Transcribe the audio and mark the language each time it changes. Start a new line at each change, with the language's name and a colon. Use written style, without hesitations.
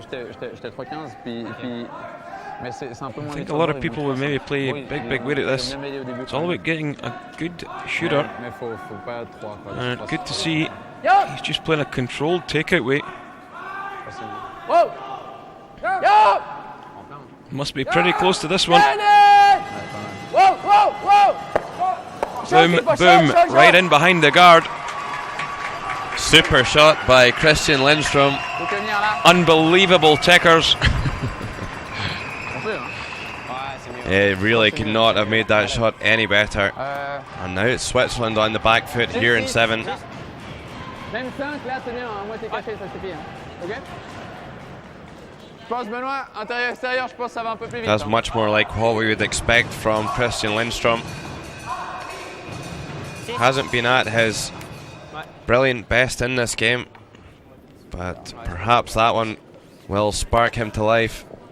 French: J'étais 3-15 puis mais c'est un peu moins.
English: I think a lot of people would maybe play big weight at this. It's all about getting a good shooter.
French: Mais faut pas 3 quoi.
English: And good to see he's just playing a controlled takeout weight. Whoa! Yo! Must be pretty close to this one. Whoa, whoa, whoa! Boom, boom, right in behind the guard. Super shot by Kristian Lindström. Unbelievable tickers. He really could not have made that shot any better. And now it's Switzerland on the back foot here in 7.
French: Même 5, là c'est bien, à moitié caché, ça suffit. Ok? Je pense Benoît, intérieur-extérieur, je pense que ça va un peu plus vite.
English: That's much more like what we would expect from Kristian Lindström. Hasn't been at his brilliant best in this game, but perhaps that one will spark him to life.